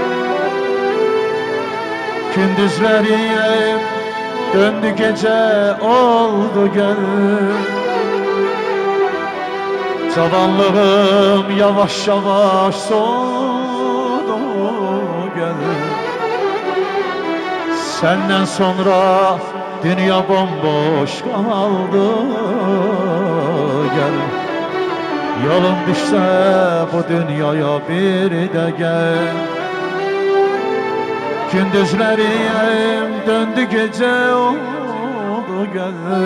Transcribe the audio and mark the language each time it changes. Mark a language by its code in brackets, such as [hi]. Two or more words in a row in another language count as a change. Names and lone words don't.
[az] Gündüzlərim döndü gecə oldu gəl. Cavanlığım yavaş yavaş soldu gəl. [tr] Senden sonra dünya bomboş kaldı gəl. Yolun düşse bu dünyaya bir de gel. Gündüzlerim döndü gece oldu gel.